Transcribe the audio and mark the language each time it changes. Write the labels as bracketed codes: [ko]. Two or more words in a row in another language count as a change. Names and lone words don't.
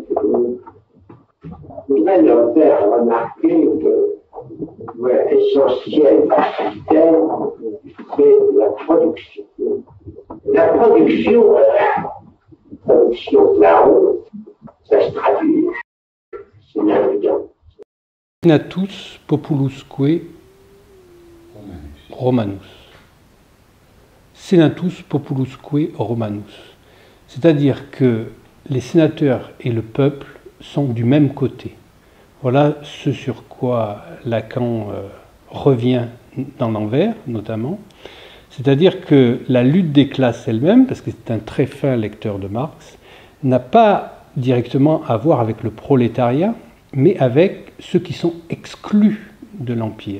[fr] Je voudrais leur faire remarquer que l'essentiel du terme, c'est la production. La production là-haut, ça se traduit. C'est l'influence. [la] Senatus populusque Romanus. Senatus populusque Romanus. [fr] C'est-à-dire que les sénateurs et le peuple sont du même côté. Voilà ce sur quoi Lacan revient dans l'Envers, notamment. C'est-à-dire que la lutte des classes elle-même, parce que c'est un très fin lecteur de Marx, n'a pas directement à voir avec le prolétariat, mais avec ceux qui sont exclus de l'Empire.